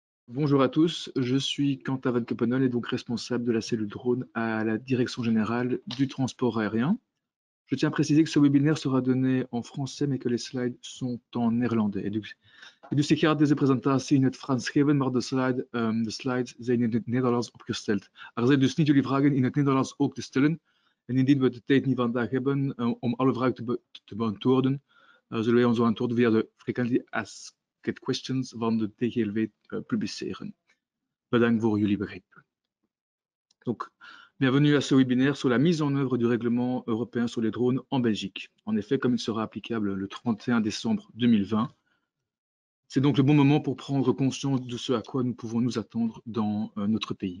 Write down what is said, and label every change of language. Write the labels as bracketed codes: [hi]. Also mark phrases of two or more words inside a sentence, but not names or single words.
[fr] Bonjour à tous, je suis Quentin Van Keppenel et donc responsable de la cellule drone à la Direction générale du transport aérien. Je tiens à préciser que ce webinaire sera donné en français, mais que les slides sont en néerlandais. [nl] Dus ik ga deze presentatie in het Frans geven, maar de slides zijn in het Nederlands opgesteld. Er zijn dus niet jullie vragen in het Nederlands ook te stellen. En indien we de tijd niet vandaag hebben om alle vragen te beantwoorden, zullen wij onze antwoorden via de [en] Frequently Asked Questions [nl] van de TGLW publiceren. Bedankt voor jullie begrip. [fr] Donc, bienvenue à ce webinaire sur la mise en œuvre du règlement européen sur les drones en Belgique. En effet, comme il sera applicable le 31 décembre 2020, c'est donc le bon moment pour prendre conscience de ce à quoi nous pouvons nous attendre dans notre pays.